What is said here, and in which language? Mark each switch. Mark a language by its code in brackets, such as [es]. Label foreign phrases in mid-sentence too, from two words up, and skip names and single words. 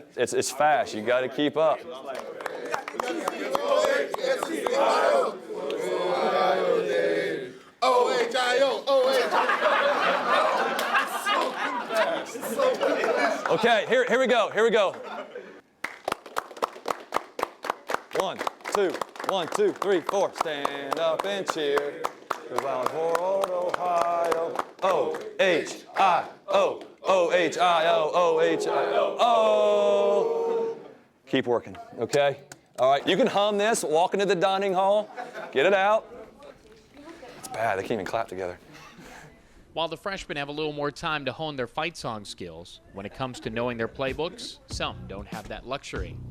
[en] It's fast. You got to keep up. Okay, here we go. 1, 2, 1, 2, 3, 4. Stand up and cheer. Bound for old Ohio. O-H-I-O, O-H-I-O, O-H-I-O. Oh. Keep working, okay? All right, you can hum this, walk into the dining hall, get it out. It's bad, they can't even clap together. While the freshmen have a little more time to hone their fight song skills, when it comes to knowing their playbooks, some don't have that luxury.